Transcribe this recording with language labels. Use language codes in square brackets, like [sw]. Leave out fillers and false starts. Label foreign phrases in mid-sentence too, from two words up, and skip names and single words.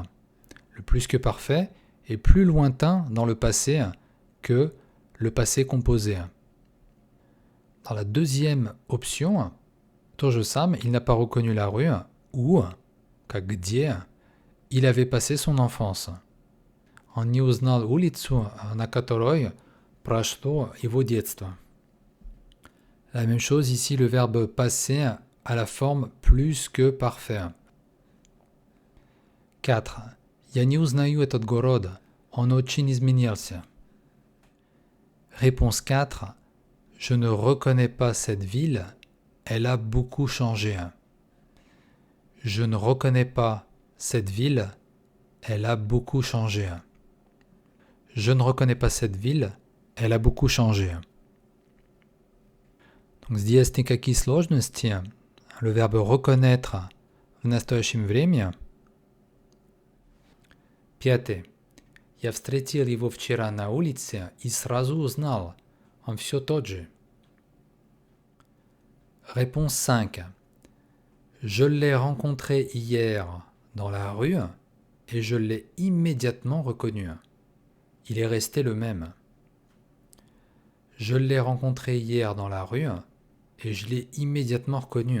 [fr] Le plus que parfait est plus lointain dans le passé que le passé composé. Dans la deuxième option, Tojo-sam, il n'a pas reconnu la rue où, где, il avait passé son enfance. [ru] Он не узнал улицу, на которой прошло его детство. [fr] La même chose ici, le verbe passer a la forme plus que parfait. 4. [ru] Я не узнаю этот город, он очень изменился. [fr] Réponse 4. Je ne reconnais pas cette ville, elle a beaucoup changé. Je ne reconnais pas cette ville, elle a beaucoup changé. Je ne reconnais pas cette ville, elle a beaucoup changé. Donc, [ru] здесь никакие сложности. [fr] Le verbe reconnaître [ru] в настоящем времени. [fr] 5. [ru] Я встретил его вчера на улице и сразу узнал. Он все тот же. [fr] Réponse 5. Je l'ai rencontré hier dans la rue et je l'ai immédiatement reconnu. Il est resté le même. Je l'ai rencontré hier dans la rue et je l'ai immédiatement reconnu.